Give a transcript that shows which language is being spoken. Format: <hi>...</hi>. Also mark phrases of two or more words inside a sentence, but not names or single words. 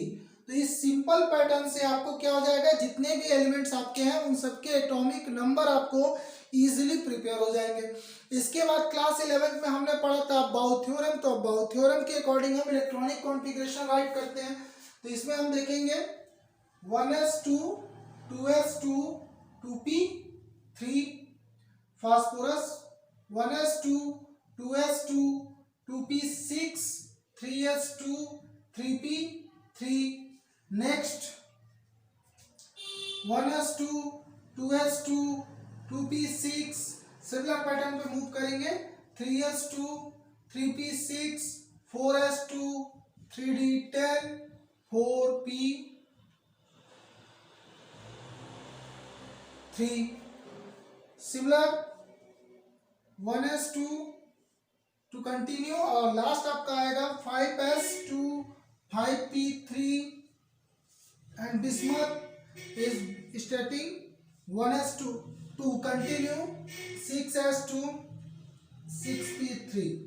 <hi>तो इस</hi> <en>simple pattern</en> <hi>से आपको क्या हो जाएगा, जितने भी एलिमेंट्स आपके हैं उन सबके</hi> <en>atomic number</en> <hi>आपको</hi> <en>easily prepare</en> <hi>हो जाएंगे। इसके बाद क्लास 11 में हमने पढ़ा था</hi> <en>Bau theorem.</en> <hi>तो</hi> <en>Bau theorem</en> <hi>के अकॉर्डिंग हम</hi> <en>electronic configuration write</en> <hi>करते हैं। तो इसमें हम देखेंगे 1s2 2s2 2p3 फास्फोरस, 1s2 2s2 2p6 3s2 3p3। नेक्स्ट 1s2 2s2 2p6,</hi> <en>similar pattern</en> <hi>पे मूव करेंगे, 3s2 3p6 4s2 3d10 4p3।</hi> <en>similar 1s2 to continue, और लास्ट</en> <hi>आपका आएगा</hi> <en>5s2 5p3 and bismuth is starting 1s2 to continue 6s2 6p3.</en>